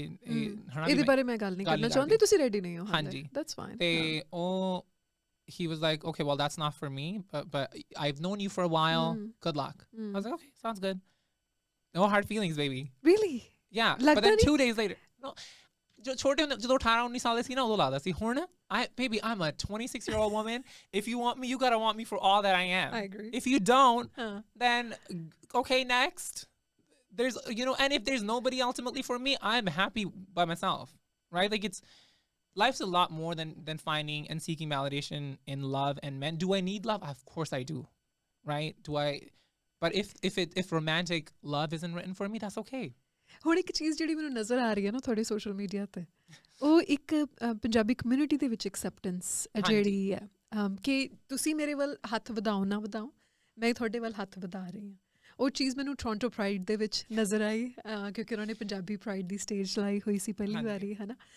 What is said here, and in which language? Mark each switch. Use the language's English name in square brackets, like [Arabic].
[Punjabi] ਇਹਦੇ ਬਾਰੇ ਮੈਂ ਗੱਲ ਨਹੀਂ ਕਰਨਾ ਚਾਹੁੰਦੀ, ਤੁਸੀਂ ਰੈਡੀ ਨਹੀਂ ਹੋ। ਹਾਂਜੀ, [English] that's fine. [Punjabi] ਤੇ ਉਹ [English] he was like, okay, well, that's not for me, but I've known you for a while. Good luck. I was like, okay, sounds good. No hard feelings, baby. Really? Yeah. But then 2 days later, no, [Punjabi] ਛੋਟੇ ਹੁੰਦੇ ਜਦੋਂ 18-19 ਸਾਲ ਦੇ ਸੀ ਨਾ ਉਦੋਂ ਲੱਗਦਾ ਸੀ। ਹੁਣ [English] baby, I'm a 26-year-old woman. If you want me, you gotta want me for all that I am. I agree. If you don't, then okay, next. There's, and if there's nobody ultimately for me, I'm happy by myself, right? Like, life's a lot more than finding and seeking validation in love and men. Do I need love? Of course I do, right? But if romantic love isn't written for me, that's okay. [Punjabi] ਹੁਣ ਇੱਕ ਚੀਜ਼ ਜਿਹੜੀ ਮੈਨੂੰ ਨਜ਼ਰ ਆ ਰਹੀ ਹੈ ਨਾ ਤੁਹਾਡੇ ਸੋਸ਼ਲ ਮੀਡੀਆ ਤੇ, ਉਹ ਇੱਕ ਪੰਜਾਬੀ ਕਮਿਊਨਿਟੀ ਦੇ ਵਿੱਚ ਐਕਸੈਪਟੈਂਸ ਜਿਹੜੀ ਹੈ ਕਿ ਤੁਸੀਂ ਮੇਰੇ ਵੱਲ ਹੱਥ ਵਧਾਓ ਨਾ ਵਧਾਓ, ਮੈਂ ਤੁਹਾਡੇ ਵੱਲ ਹੱਥ ਵਧਾ ਰਹੀ ਹਾਂ। ਉਹ ਚੀਜ਼ ਮੈਨੂੰ ਟੋਰਾਂਟੋ ਪ੍ਰਾਈਡ ਦੇ ਵਿੱਚ ਨਜ਼ਰ ਆਈ, ਕਿਉਂਕਿ ਉਹਨਾਂ ਨੇ ਪੰਜਾਬੀ ਪ੍ਰਾਈਡ ਦੀ ਸਟੇਜ ਲਾਈ ਹੋਈ ਸੀ ਪਹਿਲੀ ਵਾਰੀ, ਹੈ ਨਾ।